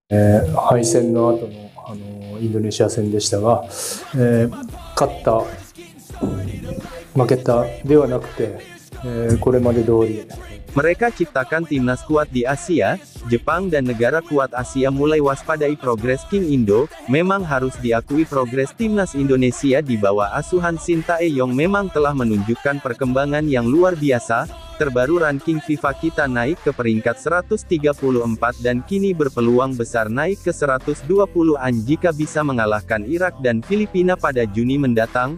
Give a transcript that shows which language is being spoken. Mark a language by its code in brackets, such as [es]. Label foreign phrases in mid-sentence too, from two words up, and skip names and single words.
[ja] 敗戦の後の、インドネシア戦でしたが、勝った、負けたではなくて、これまで通り [id] Mereka ciptakan timnas kuat di Asia, Jepang dan negara kuat Asia mulai waspadai progres King Indo. Memang harus diakui progres timnas Indonesia di bawah asuhan Sintayong memang telah menunjukkan perkembangan yang luar biasa. Terbaru ranking FIFA kita naik ke peringkat 134 dan kini berpeluang besar naik ke 120-an jika bisa mengalahkan Irak dan Filipina pada Juni mendatang.